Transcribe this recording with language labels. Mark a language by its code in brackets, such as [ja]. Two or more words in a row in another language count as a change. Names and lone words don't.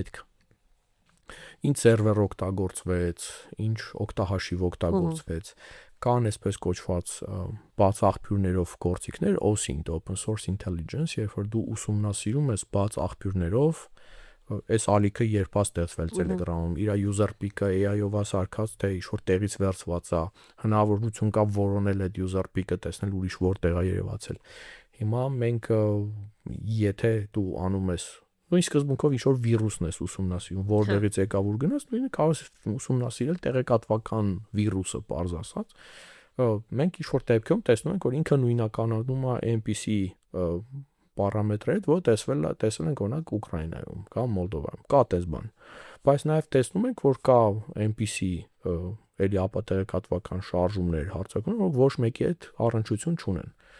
[hy] հետք։ Ինչ սերվեր օգտագործվեց, ինչ օգտահաշիվ օգտագործվեց, կան այսպես կոչված բաց աղբյուրներով գործիքներ, [en] OSINT, Open Source Intelligence, [hy] երբ որ դու ուսումնասիրում ես բաց աղբյուրներով, այս ալիքը երբ է ստեղծվել Telegram-ում, իր [en] user pick- [hy] ը AI-ով է սարքած, թե ինչ-որ տեղից վերցված է, հնարավորություն կա որոնել այդ [en] user pick- [hy] ը, տեսնել ուրիշ որտեղ է երևացել։ Հիմա մենք եթե դու անում ես նույն սկզբունքով ինչ-որ վիրուսն ես ուսումնասիրում, որտեղից եկավ ուր գնաց, նույնը կարող ես ուսումնասիրել տեղեկատվական վիրուսը, պարզ ասած։ Մենք ինչ-որ դեպքում տեսնում ենք, որ ինքը նույնականանում է այնպիսի պարամետրեր, որ տեսել ենք օրինակ Ուկրաինայում կամ Մոլդովայում, կա այդպես բան։ Բայց նաև տեսնում ենք, որ կա այնպիսի էլի ապատեղեկատվական շարժումներ, հարցակումներ, որ ոչ մեկի հետ առնչություն չունեն։